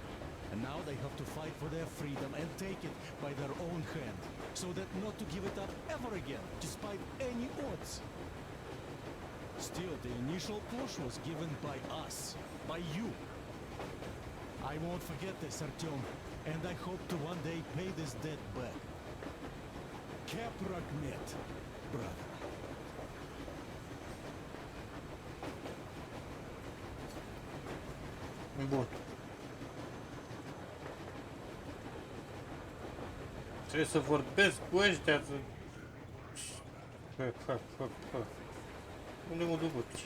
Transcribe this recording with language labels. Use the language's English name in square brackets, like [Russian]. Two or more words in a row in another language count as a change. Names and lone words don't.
[English] And now they have to fight for their freedom and take it by their own hand, so that not to give it up ever again, despite any odds. Still, the initial push was given by us, by you. I won't forget this, Artyom, and I hope to one day pay this debt back. Kaprakmet, brother. [Romanian] Bun. Trebuie să vorbesc cu ăștia să... Unde mă duc?